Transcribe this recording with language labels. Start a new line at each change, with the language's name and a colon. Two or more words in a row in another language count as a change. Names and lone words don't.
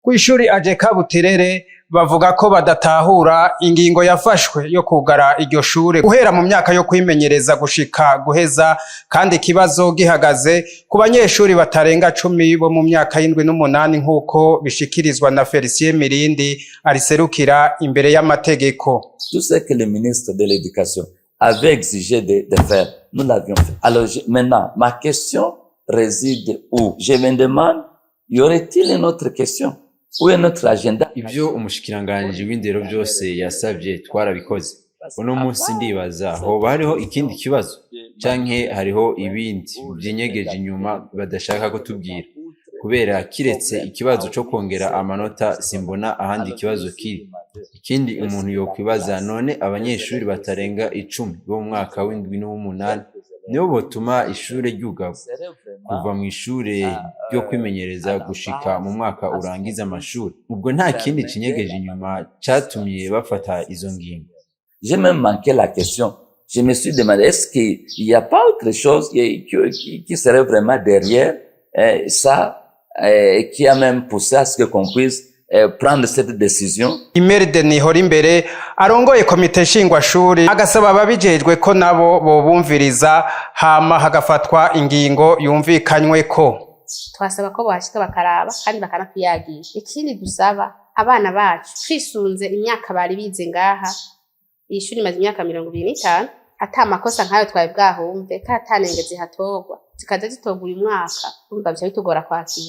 Rundi: Kw'ishuri Ajeka Buterere bavuga ko badatahura ingingo yafashwe yo kugara iryo shure guhera mu myaka yo kwimenyereza gushika guheza, kandi ikibazo gihagaze ku banyeshuri batarenga 10 bo mu myaka y'indwi n'umunani nk'uko bishikirizwa na Felicien Mirindi ariserukira imbere y'amategeko.
French: Tout ce que le ministre de l'Éducation avait exigé de faire, nous l'avions fait. Alors maintenant, ma question réside où? Je me demande, y aurait-il une autre question? Où est notre agenda?
Rundi: Ivyo umushikiranganji w'indero byose yasavye twarabikoze. Uno munsi ndibaza hoba hariho ikindi kibazo canke hariho ibindi vyinyegeje inyuma badashaka kutubwira, kubera kiretse ikibazo co kongera amanota simbona ahandi ikibazo kiri. Ikindi umuntu yokwibaza, none abanyeshuri batarenga 10 bo mu mwaka w'indwi n'umunani nibo botuma ishure ryugagwa kuva mu ishure ryo kwimenyereza gushika mu mwaka urangiza amashuri? Ubwo nta kindi kinyegeje inyuma catumye bafata izo ngingo?
French: J'ai même manqué la question. Je me suis demandé, est-ce qu'il n'y a pas autre chose qui serait vraiment derrière ça, qui a même poussé à ce qu'on puisse prendre cette décision?
Rundi: Imeride Nihorimbere arongoye komite nshingwashuri agasaba ababijejwe ko nabo bobumviriza hama hagafatwa ingingo yumvikanyweko. Twasaba ko bashika bakaraba kandi bakanakwiyagisha. Ikindi dusaba abana bacu twisunze imyaka bari bize ngaha, ishuri maze imyaka 25, ata makosa nkayo twaye bwahumve katanenge zihatogwa zikaza zitogwa uyu mwaka, urumva byo bitugora kwakira.